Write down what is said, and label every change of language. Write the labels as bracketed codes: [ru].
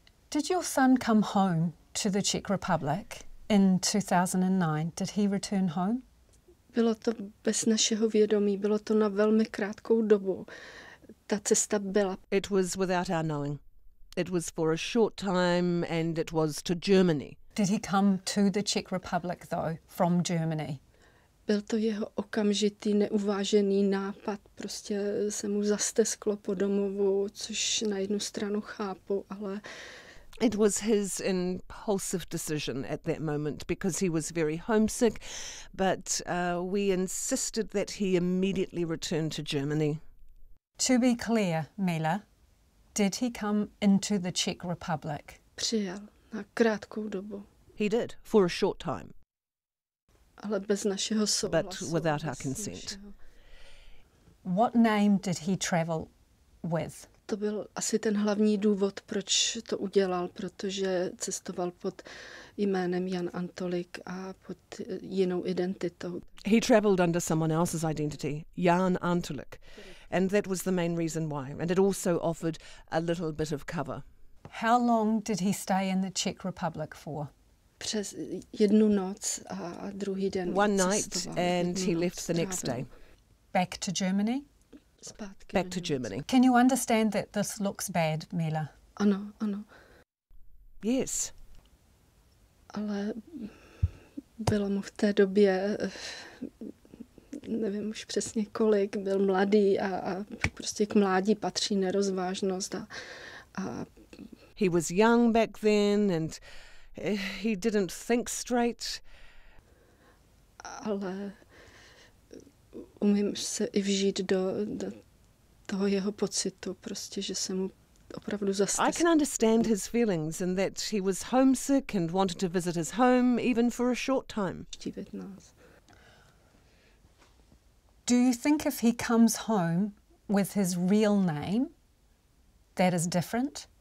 [en] Did your son come home to the Czech Republic in 2009? Did he return home? [cs] Bylo to bez našeho vědomí, bylo to na velmi krátkou dobu. Ta cesta byla. [en] It was without our knowing. It was for a short time and it was to Germany. Did he come to the Czech Republic though from Germany? [cs] Byl to jeho okamžitý, neuvážený nápad. Prostě se mu zastesklo po domovu, což na jednu stranu chápu, ale... [en] It was his impulsive decision at that moment because he was very homesick, but we insisted that he immediately return to Germany. To be clear, Mila, did he come into the Czech Republic? [cs] Přijel na krátkou dobu. [en] He did, for a short time. [cs] Ale bez našeho souhlasu. [en] But without our consent. What name did he travel with? [cs] To byl asi ten hlavní důvod, proč to udělal, protože cestoval pod jménem Jan Antolik a pod jinou identitou. [en] He travelled under someone else's identity, Jan Antolik, and that was the main reason why. And it also offered a little bit of cover. How long did he stay in the Czech Republic for? [cs] Přes jednu noc a druhý den. [en] One night and he left the next day. Back to Germany? Back to Germany. Can you understand that this looks bad, Mila? [cs] Ano, ano. [en] Yes. [cs] Ale bylo mu v té době, nevím už přesně kolik, byl mladý a prostě k mládí patří nerozvážnost a [en] He was young back then and he didn't think straight. [cs] Ale umím se i vžít do toho jeho pocitu, prostě, že se mu opravdu [en] I can understand his feelings and that he was homesick and wanted to visit his home even for a short time. Do you think if he comes home with his real name, that is different?